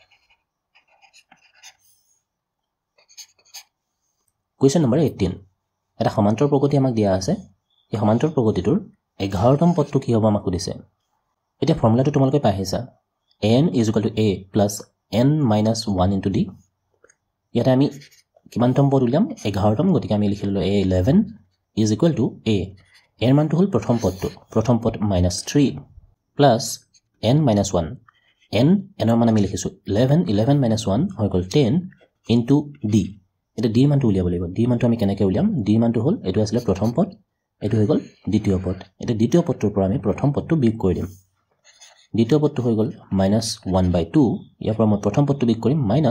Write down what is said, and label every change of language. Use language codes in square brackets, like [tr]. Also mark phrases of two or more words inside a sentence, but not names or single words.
[en] Question number [as] 18 এটা সমান্তৰ প্ৰগতি আমাক দিয়া আছে এই সমান্তৰ প্ৰগতিটোৰ 11তম পদটো কি হ'ব আমাক সুধিছে এতিয়া ফৰ্মুলাটো তোমালোকে পাইছা [en] n is equal to a plus n minus 1 into d [as] ইয়াতে আমি কিমানতম পদ উলিয়াম 11তম গতিকে আমি লিখিলো a11 [en] is equal to a [as] এর মানটো হল প্ৰথম পদ -3 [en] plus n minus 1 [as] n এর মান আমি লিখিছো [en] 11 minus 1 [as] হৈ গল 10 into d এটা d মানটো উলিয়াব লাগিব d মানটো আমি কেনেকৈ উলিয়াম d মানটো হল এটো আছিল প্ৰথম পদ এটো হৈ গল দ্বিতীয় পদ এটা দ্বিতীয় পদটোৰ পৰা আমি প্ৰথম পদটো বিয়োগ কৰি দিম দ্বিতীয় পদটো হৈ গল -1/2 ইয়াৰ পৰা মই প্ৰথম পদটো বিয়োগ কৰিম